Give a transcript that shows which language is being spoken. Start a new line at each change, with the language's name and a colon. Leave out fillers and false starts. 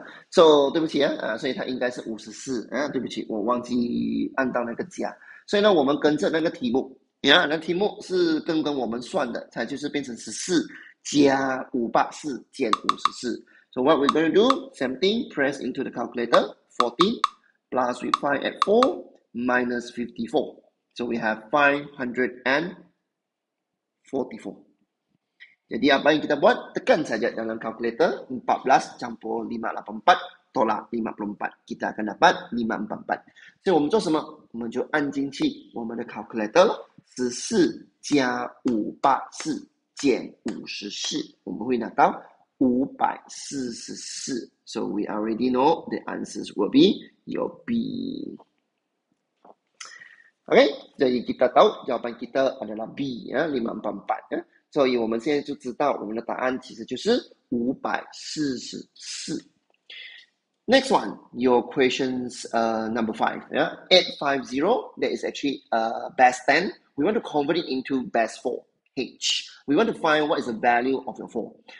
Chinese: So 对不起所以它应该是54对不起，我忘记按到那个加。所以呢，我们跟着那个题目。那题目是跟我们算的，才就是变成14加584减54。
English: So what we're going to do, same thing, press into the calculator, 14 plus with 584 minus 54. So we have 544.
Malay: Jadi apa yang kita buat, tekan saja dalam calculator, 14 campur 584 tolak 54. Kita akan dapat 544.
Chinese: 所以我们做什么？我们就按进去我们的 calculator 14加584减54，我们会拿到544.
English: So we already know the answers will be your B.
Malay: Okay, jadi kita tahu jawapan kita adalah B 544
Chinese: 所以我们现在就知道我们的答案其实就是544.
English: Next one, your questions number 5. 850, that is actually base 10. We want to convert it into base 4, H. We want to find what is the value of your 4.